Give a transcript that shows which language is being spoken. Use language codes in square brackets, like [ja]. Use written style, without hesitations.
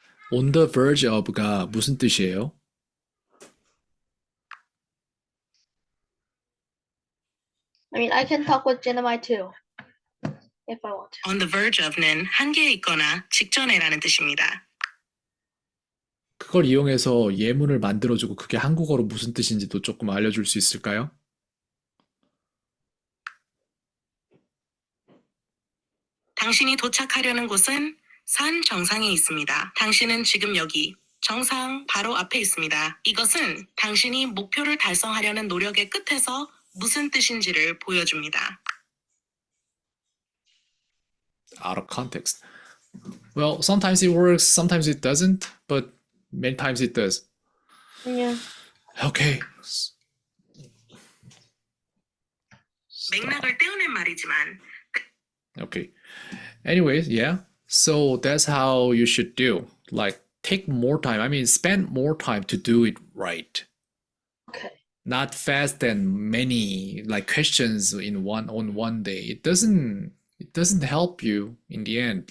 [en] On the verge of가 [ko] 무슨 뜻이에요? [en] I mean, I can talk with Gemini too, if I want to. [ko] On the verge of는 한계에 있거나 직전에라는 뜻입니다. 그걸 이용해서 예문을 만들어주고 그게 한국어로 무슨 뜻인지도 조금 알려줄 수 있을까요? 당신이 도착하려는 곳은 산 정상에 있습니다. 당신은 지금 여기 정상 바로 앞에 있습니다. 이것은 당신이 목표를 달성하려는 노력의 끝에서 무슨 뜻인지를 보여줍니다. [en] Out of context. Well, sometimes it works, sometimes it doesn't, but many times it does. Yeah. Okay. [ko] 맥락을 떼어낸 말이지만 [en] Okay. Anyways, yeah. So that's how you should do. Like, take more time. I mean, spend more time to do it right. Okay. not fast and many like questions in one day. It doesn't help you in the end.